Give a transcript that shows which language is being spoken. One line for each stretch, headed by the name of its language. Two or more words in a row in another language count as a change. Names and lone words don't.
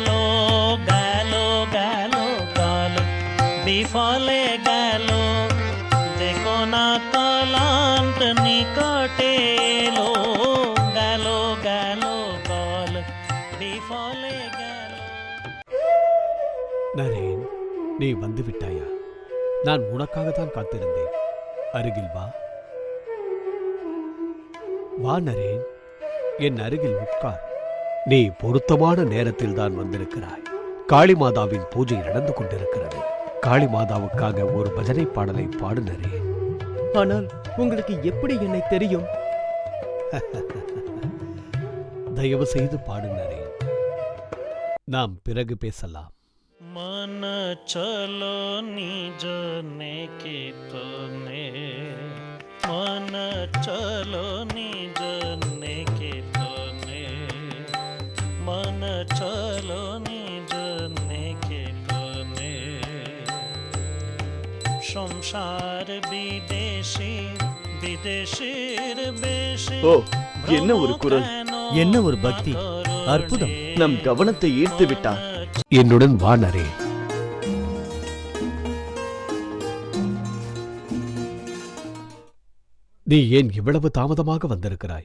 Bangla: গেল গেল কাল বিফলে গেল, দেখো না কালান্ত নিকটে এলো, গেল গেল কাল বিফলে গেল।
Tamil: நரேன், நீ வந்து விட்டாயா? நான் உனக்காகத்தான் காத்திருந்தேன். அருகில் வா. வா நரேன், என் அருகில் உட்கார். நீ பொருத்தமான நேரத்தில் தான் வந்திருக்கிறாய். காளிமாதாவின் பூஜை நடந்து கொண்டிருக்கிறது. காளிமாதாவுக்காக ஒரு பஜனை பாடலை பாடு நரேன். ஆனால் உங்களுக்கு எப்படி என்னை தெரியும்? தயவு செய்து பாடு நரேன். நாம் பிறகு பேசலாம்.
Bangla: মন চলো নিজ নিকেতনে, মন চলো নিজ নিকেতনে, মন চলো নিজ নিকেতনে, সংসার বিদেশী বিদেশীর বেশী।
Tamil: ஓ, என்ன ஒரு குரல், என்ன ஒரு பக்தி, அற்புதம். நம் கவனத்தை ஈர்த்து விட்டார். என்னுடன் வா நரேன். நீ ஏன் இவ்வளவு தாமதமாக வந்திருக்கிறாய்?